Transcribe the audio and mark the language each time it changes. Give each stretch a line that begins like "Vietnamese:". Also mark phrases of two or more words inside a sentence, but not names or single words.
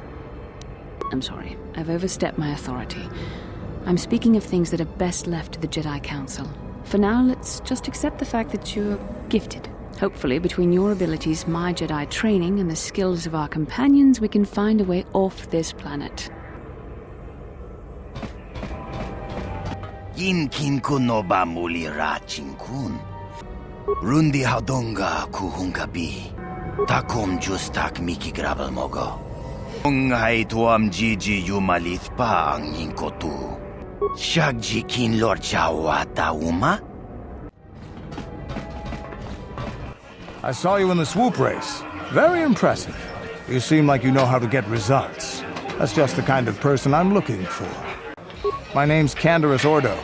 English: I'm sorry, I've overstepped my authority. I'm speaking of things that are best left to the Jedi Council. For now, let's just accept the fact that you're gifted. Hopefully, between your abilities, my Jedi training, and the skills of our companions, we can find a way off this planet. Inkin kuno ba muli rachin kun. Rundi hadonga kuhungabi. Takom justak miki gravel mogo. Ungai tuam jiji yumalit pa ang inkotu. Shagji kin lord jawa tauma? I saw you in the swoop race. Very impressive. You seem like you know how to get results. That's just the kind of person I'm looking for. My name's Taris Ordo.